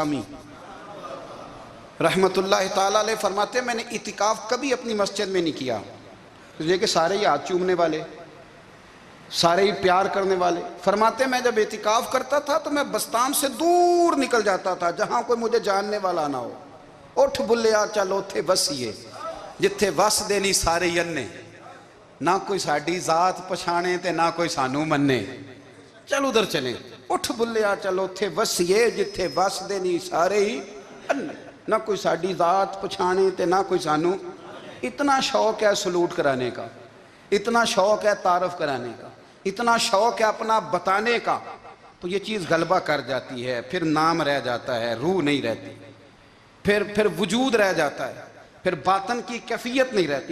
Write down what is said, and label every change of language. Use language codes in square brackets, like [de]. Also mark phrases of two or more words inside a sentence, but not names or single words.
[ur] حضرت بایزید بستامی رحمت اللہ تعالیٰ علیہ فرماتے ہیں میں نے اعتکاف کبھی اپنی مسجد میں نہیں کیا، اس لیے کہ سارے ہی ہاتھ چومنے والے، سارے ہی پیار کرنے والے۔ فرماتے ہیں میں جب اعتکاف کرتا تھا تو میں بستان سے دور نکل جاتا تھا جہاں کوئی مجھے جاننے والا نہ ہو۔ [pa] اٹھ بلیا چل اوتھے وسیے جتھے وس دینی سارے یننے، نہ کوئی ساڈی ذات پچھانے تے نہ کوئی سانو مننے، [ur] چل ادھر چلیں۔ [pa] اٹھ بلیا چل اوتھے وسیے جتھے وس دینی سارے ہی اننے، نہ کوئی ساڈی ذات پچھانے تے نہ کوئی سانو۔ [ur] اتنا شوق ہے سلوٹ کرانے کا، اتنا شوق ہے تعارف کرانے کا، اتنا شوق ہے اپنا بتانے کا، تو یہ چیز غلبہ کر جاتی ہے، پھر نام رہ جاتا ہے، روح نہیں رہتی، پھر وجود رہ جاتا ہے، پھر باطن کی کیفیت نہیں رہتی۔